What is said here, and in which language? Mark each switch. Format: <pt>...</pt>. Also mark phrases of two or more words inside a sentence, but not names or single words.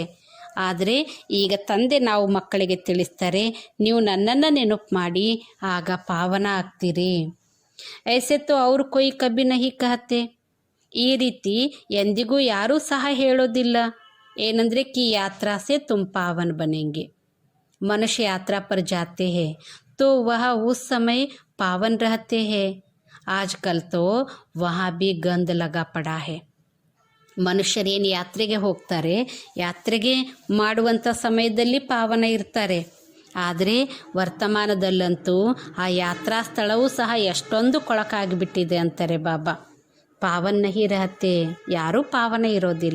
<kn>ಆದರೆ ಈಗ ತಂದೆ ನಾವು ಮಕ್ಕಳಿಗೆ ತಿಳಿಸ್ತಾರೆ ನೀವು ನನ್ನನ್ನು ನೆನಪು ಮಾಡಿ ಆಗ ಪಾವನ ಆಗ್ತೀರಿ.</kn> <hi>ऐसे तो ಅವ್ರು कोई कभी नहीं कहते.</hi> <kn>ಈ ರೀತಿ ಎಂದಿಗೂ ಯಾರೂ ಸಹ ಹೇಳೋದಿಲ್ಲ.</kn> <hi>ಏನಂದರೆ कि यात्रा से तुम पावन बनेंगे. मनुष्य यात्रा पर जाते हैं तो वह उस समय पावन रहते हैं. आजकल तो वहाँ भी गंद लगा पड़ा है.</hi> <kn>ಮನುಷ್ಯರೇನು ಯಾತ್ರೆಗೆ ಹೋಗ್ತಾರೆ, ಯಾತ್ರೆಗೆ ಮಾಡುವಂಥ ಸಮಯದಲ್ಲಿ ಪಾವನ ಇರ್ತಾರೆ. ಆದರೆ ವರ್ತಮಾನದಲ್ಲಂತೂ ಆ ಯಾತ್ರಾ ಸ್ಥಳವೂ ಸಹ ಎಷ್ಟೊಂದು ಕೊಳಕಾಗಿಬಿಟ್ಟಿದೆ ಅಂತಾರೆ ಬಾಬಾ.</kn> <hi>पावन नहीं रहते,</hi> <kn>ಯಾರೂ ಪಾವನ ಇರೋದಿಲ್ಲ.</kn>